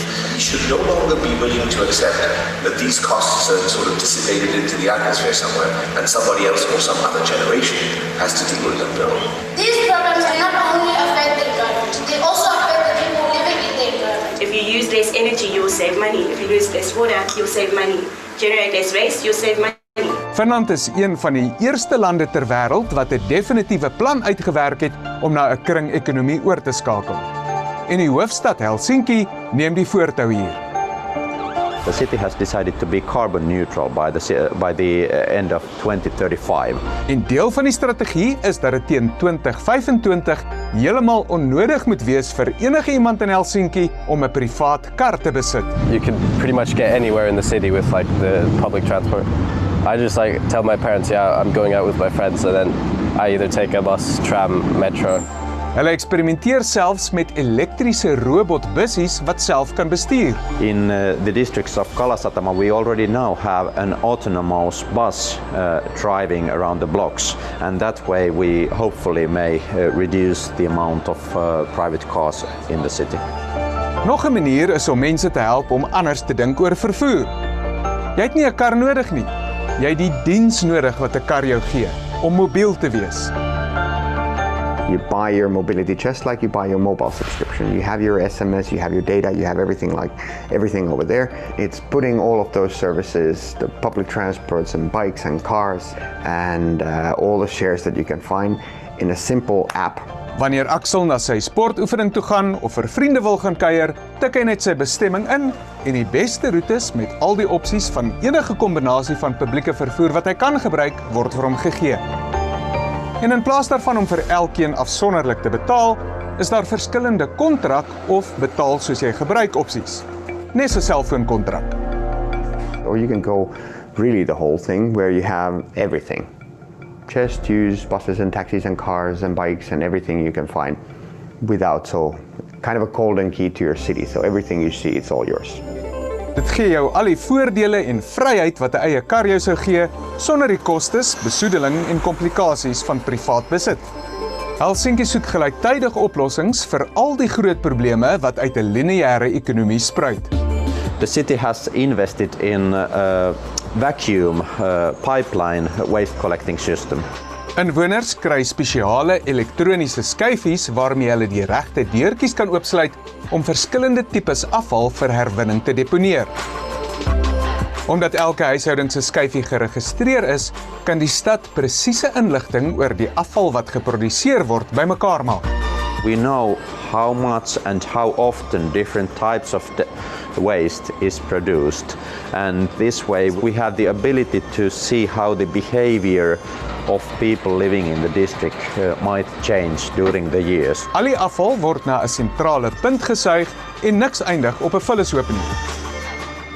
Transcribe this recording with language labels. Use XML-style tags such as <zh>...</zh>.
<en>You should no longer be willing to accept that these costs are sort of dissipated into the atmosphere somewhere and somebody else or some other generation has to deal with them, Bill. These problems are not only affect the environment, they also affect the people living in the environment. If you use less energy, you will save money. If you use less water, you'll save money. Generate less waste, you'll save money.</en> <af>Finland is een van die eerste lande ter wêreld wat 'n definitiewe plan uitgewerk het om na 'n kringekonomie oor te skakel. En die hoofstad Helsinki neem die voortou hier.</af> <en>The city has decided to be carbon neutral by the end of 2035.</en> <af>En deel van die strategie is dat dit teen 2025 heeltemal onnodig moet wees vir enige iemand in Helsinki om 'n privaat kar te besit.</af> <en>You can pretty much get anywhere in the city with like the public transport. I just like tell my parents, yeah, I'm going out with my friends, and then I either take a bus, tram, metro.</en> <af>Hulle eksperimenteer selfs met elektriese robotbussies wat self kan bestuur.</af> <en>In the districts of Kalasatama, we already now have an autonomous bus driving around the blocks, and that way we hopefully may reduce the amount of private cars in the city.</en> <af>Nog 'n manier is om mense te help om anders te dink oor vervoer. Jy het nie 'n kar nodig nie. Jy het die diens nodig wat 'n kar jou gee om mobiel te wees.</af> <en>You buy your mobility just like you buy your mobile subscription. You have your SMS, you have your data, you have everything over there. It's putting all of those services, the public transports and bikes and cars and all the shares that you can find in a simple app.</en> <af>Wanneer Axel na sy sportoefening toe gaan of vir vriende wil gaan kuier, tik hy net sy bestemming in en die beste roetes met al die opsies van enige kombinasie van publieke vervoer wat hy kan gebruik, word vir hom gegee. En in plaas daarvan om vir elkeen afsonderlik te betaal, is daar verskillende kontrak of betaal soos jy gebruik opsies. Nes 'n selfoonkontrak.</af> <en>Or you can go really the whole thing where you have everything. Just use buses and taxis and cars and bikes and everything you can find without kind of a golden key to your city. So everything you see, it's all yours.</en> <af>Dit gee jou al die voordele en vryheid wat 'n eie kar jou sou gee, sonder die kostes, besoedeling en komplikasies van privaat besit. Helsinki soek gelyktydige oplossings vir al die groot probleme wat uit 'n lineêre ekonomie spruit.</af> <en>The city has invested in a vacuum pipeline waste collecting system.</en> <af>Inwoners kry spesiale elektroniese skyfies waarmee hulle die regte deurtjies kan oopsluit om verskillende tipes afval vir herwinning te deponeer. Omdat elke huishouding se skyfie geregistreer is, kan die stad presiese inligting oor die afval wat geproduseer word bymekaar maak.</af> <en>We know how much and how often different types of waste is produced, and this way we have the ability to see how the behavior of people living in the district might change during the years.</en> <af>Al die afval word na 'n sentrale punt gesuig en niks eindig op 'n vullishoop nie.</af>